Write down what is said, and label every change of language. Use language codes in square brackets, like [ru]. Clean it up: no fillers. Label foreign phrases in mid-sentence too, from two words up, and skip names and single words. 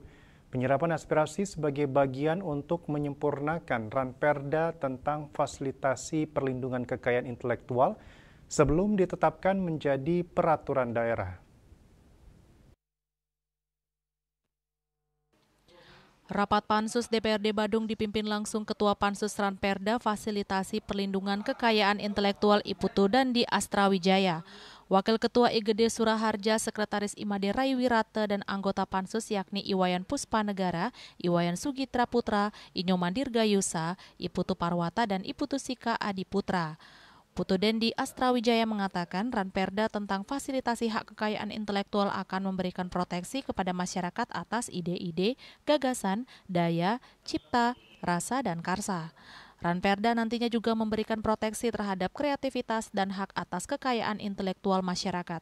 [id] Penyerapan aspirasi sebagai bagian untuk menyempurnakan Ranperda tentang fasilitasi perlindungan kekayaan intelektual sebelum ditetapkan menjadi peraturan daerah. Rapat Pansus DPRD Badung dipimpin langsung Ketua Pansus Ranperda Fasilitasi Perlindungan Kekayaan Intelektual Iputu Dandi Astrawijaya. Wakil Ketua IGD Suraharja, Sekretaris Imade Raiwirata dan anggota Pansus yakni Iwayan Puspanegara, Iwayan Sugitra Putra, Inyoman Dirgayusa, Iputu Parwata dan Iputu Sika Adiputra. Putu Dandi Astrawijaya mengatakan Ranperda tentang fasilitasi hak kekayaan intelektual akan memberikan proteksi kepada masyarakat atas ide-ide, gagasan, daya, cipta, rasa, dan karsa. Ranperda nantinya juga memberikan proteksi terhadap kreativitas dan hak atas kekayaan intelektual masyarakat.